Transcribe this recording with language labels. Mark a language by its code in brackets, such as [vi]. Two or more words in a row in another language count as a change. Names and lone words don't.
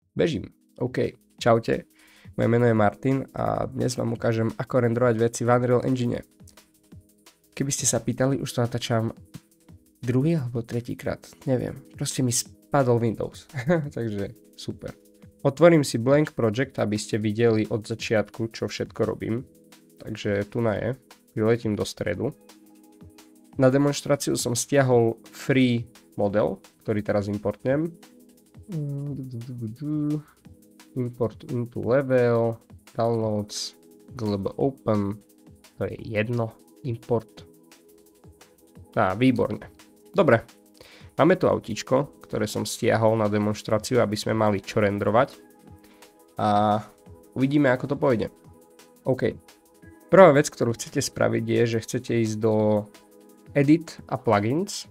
[sk] Bežím. OK. Čaute. Moje meno je Martin a dnes vám ukážem, ako renderovať veci v Unreal Engine. Keby ste sa pýtali, už to natáčam druhý alebo tretí krát. Neviem. Proste mi spadol Windows. Takže super. Otvorím si [en] blank project, [sk] aby ste videli od začiatku, čo všetko robím. Takže tu na je. Vyletím do stredu. Na demonstráciu som stiahol [en] free model, [sk] ktorý teraz importnem. [en] Import into level, downloads, global open, [sk] to je jedno, [en] import. [sk] Výborne. Dobre, máme tu autíčko, ktoré som stiahol na demonstráciu, aby sme mali čo renderovať. A uvidíme, ako to pôjde. OK. Prvá vec, ktorú chcete spraviť, je, že chcete ísť do Edit a Plugins.